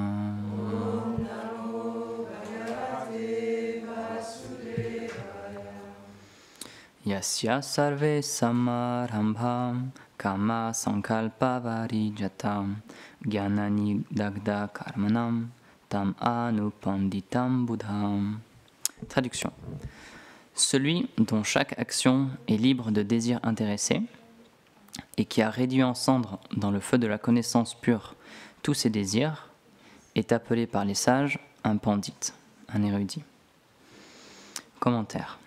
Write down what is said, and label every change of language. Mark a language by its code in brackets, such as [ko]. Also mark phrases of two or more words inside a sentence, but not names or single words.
[sa] यस्य सर्वे समारम्भं काम सङ्कल्प वर्जितम् ज्ञानानि दग्ध कर्माणं तम् अनुपण्डितं बुद्धम्. [fr] Traduction. Celui dont chaque action est libre de désirs intéressés et qui a réduit en cendres dans le feu de la connaissance pure tous ses désirs est appelé par les sages un pandit, un érudit. Commentaire.